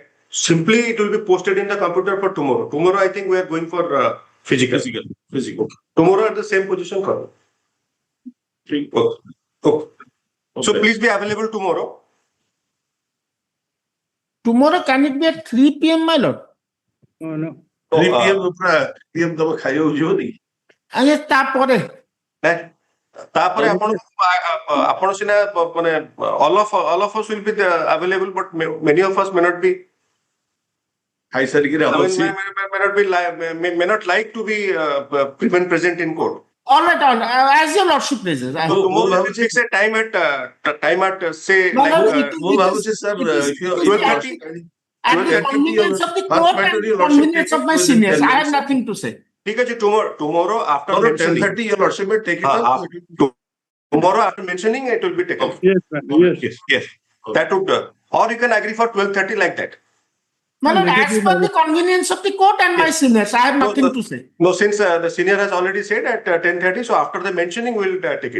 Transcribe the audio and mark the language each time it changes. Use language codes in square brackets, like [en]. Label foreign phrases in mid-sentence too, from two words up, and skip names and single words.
[en] Simply, it will be posted in the computer for tomorrow. Tomorrow, I think we are going for physical. Tomorrow at the same position. Okay. So please be available tomorrow. tomorrow can it be at 3 p.m., my lord? Oh, no. [or] 3 PM ତମେ ଖାଇବାକୁ ଯିବନି? ଆଜ୍ଞା ତାପରେ ଆପଣ ସିନା ମାନେ [en] all of us will be available, but many of us may not be. [or] ଖାଇସାରିକିରି [en] may not like to be present in court. All right, as your lordship pleases. Tomorrow we fix a time at say No, no, like [or] ମୁଁ ଭାବୁଛି ସାର୍ [en] at the convenience of the court and convenience of my seniors. I have nothing to say. [hi] ठीक है [en] tomorrow after 10:30 your lordship may take it up. Tomorrow after mentioning it will be taken. Yes, ma'am. Yes. That would or you can agree for 12:30 like that. No, as per the convenience of the court and my seniors, I have nothing to say. No, since the senior has already said at 10:30, so after the mentioning, we'll take it.